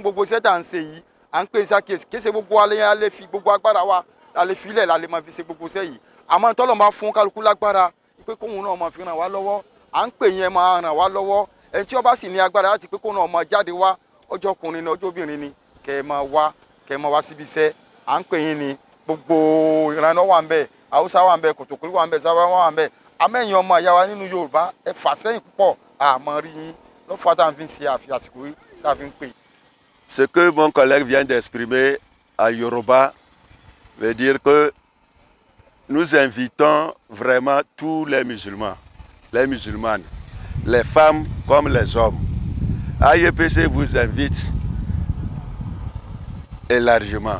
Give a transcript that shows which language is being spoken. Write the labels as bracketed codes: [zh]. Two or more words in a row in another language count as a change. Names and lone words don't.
[yo] gbogbo iṣẹ́ tá à ń ṣe yìí à ń pè sí àkíyèsí kése gbogbo alẹ́ fi gbogbo agbára wa la lè fi ilẹ̀ la lè máa fi ṣe gbogbo iṣẹ́ yìí àmọ́ t'Ọlọ́run bá fún kálukú lágbára pé kóhun náà máa fi ràn wá lọ́wọ́ à ń pè yẹn máa ràn wá lọ́wọ́ ẹni tí ó bá sì ní agbára láti pé kóhun náà máa jáde wá ọjọ́ ọkùnrin ni ọjọ́ obìnrin ni kẹ́ ẹ máa wá síbi iṣẹ́ à ń pè yín ni gbogbo ìrànà wà ń bẹ Haúsá wà ń bẹ Kòtòkòrí wà ń bẹ Záwá wà ń bẹ amẹ́yìn ọmọ ìyá wa nínú Yorùbá ẹ fà sẹ́yìn púpọ̀ àmọ́ rí yín lọ́fà tá à ń fi ṣe àsìkò yìí tá à fi ń pè. [fr] Ce que mon collègue vient d'exprimer à Yoruba veut dire que nous invitons vraiment tous les musulmans, les musulmanes, les femmes comme les hommes. IEPC vous invite élargement.